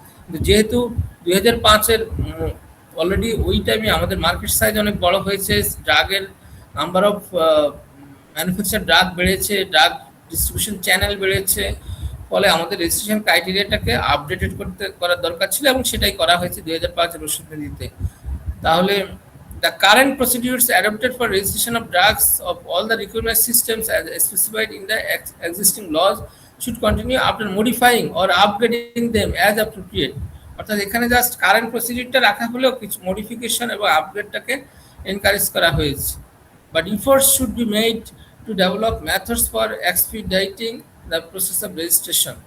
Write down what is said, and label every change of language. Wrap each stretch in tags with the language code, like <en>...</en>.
<bn>কিন্তু যেহেতু 2005-এর অলরেডি ওই টাইমে আমাদের মার্কেট সাইজ অনেক বড় হয়েছে, ড্রাগের নাম্বার অফ ম্যানুফ্যাকচার ড্রাগ বেড়েছে, ড্রাগ ডিস্ট্রিবিউশন চ্যানেল বেড়েছে, ফলে আমাদের রেজিস্ট্রেশন ক্রাইটেরিয়াটাকে আপডেটেড করার দরকার ছিল, এবং সেটাই করা হয়েছে 2005-এর ওষুধ নীতিতে। তাহলে</bn> <en>The current procedures adopted for registration of drugs of all the recognized systems as specified in the existing laws should continue after modifying or upgrading them as appropriate.</en> <bn>অর্থাৎ এখানে জাস্ট কারেন্ট প্রসিডিউরটা রাখা হলেও কিছু মডিফিকেশন এবং আপগ্রেডটাকে encourage করা হয়েছে।</bn> <en>But efforts should be made to develop methods for expediting the process of registration.</en>